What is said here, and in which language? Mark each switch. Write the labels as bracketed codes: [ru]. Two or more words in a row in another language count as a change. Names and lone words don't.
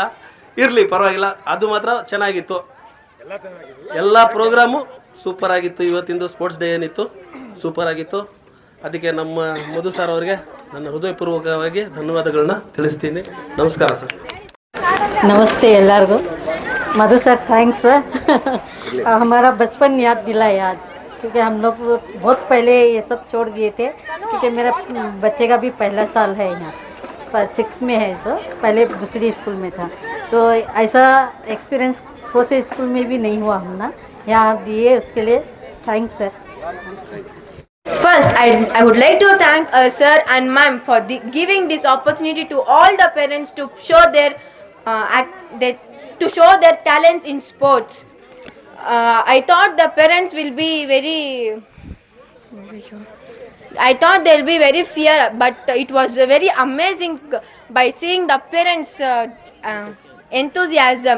[kn] ಇರಲಿ, ಪರವಾಗಿಲ್ಲ. ಅದು ಮಾತ್ರ ಚೆನ್ನಾಗಿತ್ತು. ಎಲ್ಲ ಪ್ರೋಗ್ರಾಮು ಸೂಪರ್ ಆಗಿತ್ತು. ಇವತ್ತಿಂದು ಸ್ಪೋರ್ಟ್ಸ್ ಡೇ ಏನಿತ್ತು ಸೂಪರ್ ಆಗಿತ್ತು. ಅದಕ್ಕೆ ನಮ್ಮ ಮಧು ಸರ್ ಅವರಿಗೆ ನನ್ನ ಹೃದಯಪೂರ್ವಕವಾಗಿ ಧನ್ಯವಾದಗಳನ್ನ ತಿಳಿಸ್ತೀನಿ. ನಮಸ್ಕಾರ ಸರ್. नमस्ते ಎಲ್ಲರಿಗೂ. [hi] मधु सर थैंक्स हमारा बचपन याद दिलाया आज, क्योंकि हम लोग बहुत पहले ये सब छोड़ दिए थे, क्योंकि मेरा बच्चे का भी पहला साल है यहाँ, 6 में है सो, पहले दूसरी स्कूल में था. तो ऐसा एक्सपीरियंस कोई स्कूल में भी नहीं हुआ हम ना, यहाँ दिए उसके लिए थैंक्स सर. [en] First, I would like to thank sir and ma'am for giving this opportunity to all the parents to show their talents in sports. I thought the parents will be very fear, but it was very amazing by seeing the parents' enthusiasm.